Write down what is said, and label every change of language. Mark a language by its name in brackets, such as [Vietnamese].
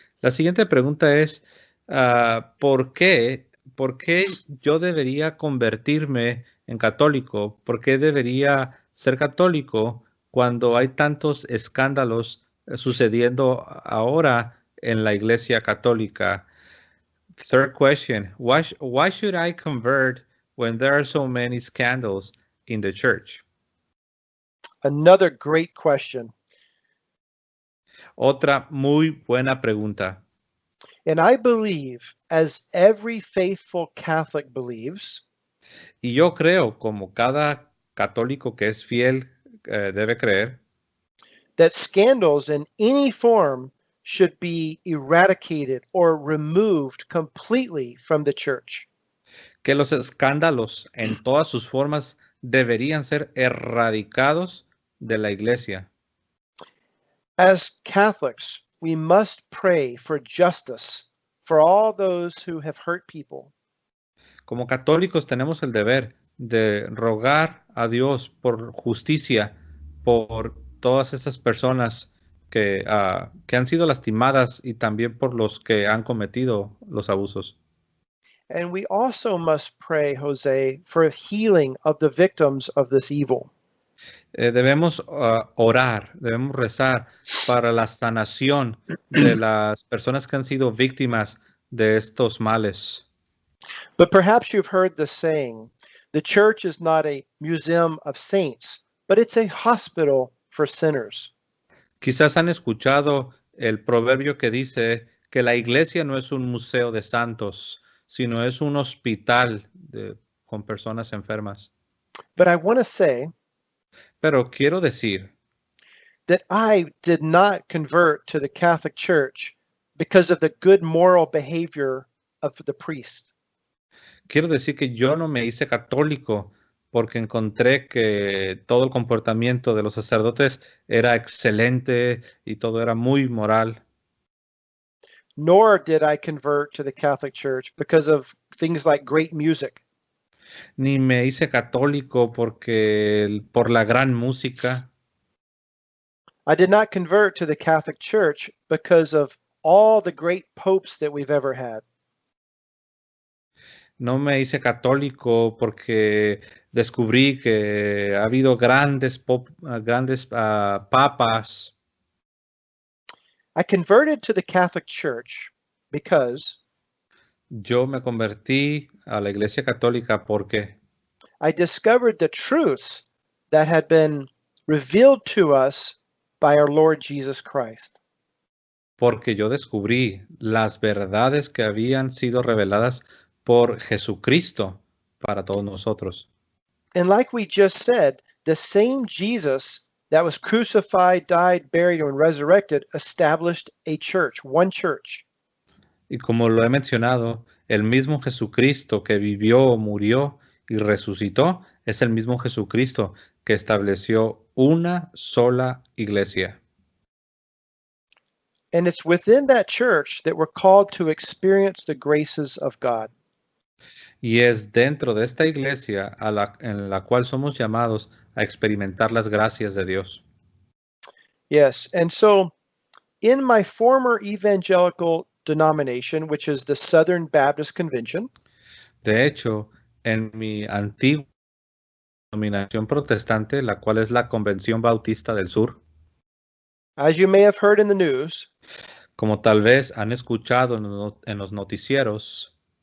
[Spanish] La siguiente pregunta es, ¿por qué yo debería convertirme en católico? ¿Por qué debería ser católico cuando hay tantos escándalos sucediendo ahora en la Iglesia Católica? [English] Third question, why should I convert when there are so many scandals in the church? Another great question. [Spanish] Otra muy buena pregunta. [English] And I believe, as every faithful Catholic believes, [Spanish] Y yo creo, como cada católico que es fiel debe creer, [English] that scandals in any form should be eradicated or removed completely from the church. [Spanish] que los escándalos en todas sus formas deberían ser erradicados de la iglesia. [English] As Catholics, we must pray for justice for all those who have hurt people. [Spanish] Como católicos tenemos el deber de rogar a Dios por justicia por todas esas personas que han sido lastimadas y también por los que han cometido los abusos. [English] And we also must pray, Jose, for healing of the victims of this evil. [Spanish] Debemos orar, debemos rezar para la sanación de las personas que han sido víctimas de estos males. [English] But perhaps you've heard the saying, the church is not a museum of saints, but it's a hospital for sinners. [Spanish] Quizás han escuchado el proverbio que dice que la iglesia no es un museo de santos, sino es un hospital con personas enfermas. [English] But I want to say [Spanish] Pero quiero decir [English] that I did not convert to the Catholic Church because of the good moral behavior of the priest. [Spanish] quiero decir que yo no me hice católico porque encontré que todo el comportamiento de los sacerdotes era excelente y todo era muy moral. [English] Nor did I convert to the Catholic Church because of things like great music. [Spanish] Ni me hice católico por la gran música. [English] I did not convert to the Catholic Church because of all the great popes that we've ever had. [Spanish] No me hice católico porque descubrí que ha habido grandes papas. [English] I converted to the Catholic Church because [Spanish] Yo me convertí a la Iglesia Católica porque [English] I discovered the truths that had been revealed to us by our Lord Jesus Christ. [Spanish] yo descubrí las verdades que habían sido reveladas por Jesucristo para todos nosotros. [English] And like we just said, the same Jesus that was crucified, died, buried, and resurrected established a church, one church. [Spanish] Y como lo he mencionado, el mismo Jesucristo que vivió, murió y resucitó es el mismo Jesucristo que estableció una sola iglesia. [English] And it's within that church that we're called to experience the graces of God. [Spanish] Y es dentro de esta iglesia en la cual somos llamados a experimentar las gracias de Dios. [English] Yes, and so in my former evangelical denomination, which is the Southern Baptist Convention, [Spanish] De hecho, en mi antigua denominación protestante, la cual es la Convención Bautista del Sur, [English] as you may have heard in the news, [Spanish] como tal vez han escuchado en los noticieros,